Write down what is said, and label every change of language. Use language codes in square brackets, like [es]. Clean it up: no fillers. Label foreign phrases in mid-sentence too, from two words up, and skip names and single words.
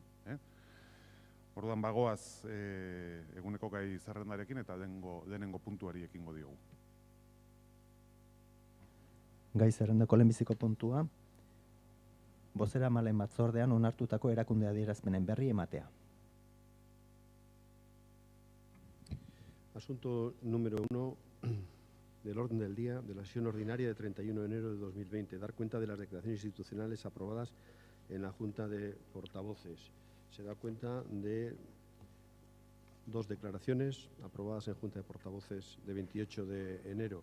[eu] Orduan bagoaz eguneko gai zerrendarekin eta denengo puntuari ekingo diogu. Gai zerrendako lehenbiziko puntua, bozeramaileen batzordean onartutako erakunde adierazpenen berri ematea. [es] Asunto número 1 del orden del día de la sesión ordinaria de 31 de enero de 2020. Dar cuenta de las declaraciones institucionales aprobadas en la Junta de Portavoces. Se da cuenta de 2 declaraciones aprobadas en Junta de Portavoces de 28 de enero.